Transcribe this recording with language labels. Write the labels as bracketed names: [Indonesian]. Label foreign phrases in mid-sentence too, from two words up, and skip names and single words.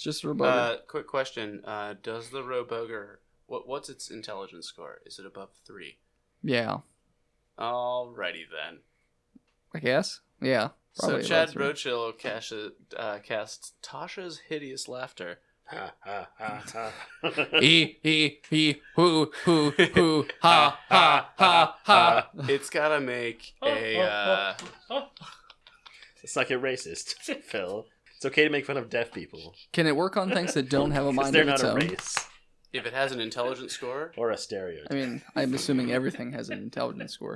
[English] It's just a Roboger. Quick question. Does the Roboger... What's its intelligence score? Is it above 3? Yeah, Alrighty then. I guess. Yeah. So probably Chad about 3. Brochill casts Tasha's Hideous Laughter. Ha ha ha ha. He, hoo, ha, ha, ha. It's gotta make a... It's like a racist, Phil. It's okay to make fun of deaf people. Can it work on things that don't have a Because mind they're of its not a own? race. If it has an intelligence score, Or a stereotype. I mean, I'm assuming everything has an intelligence score.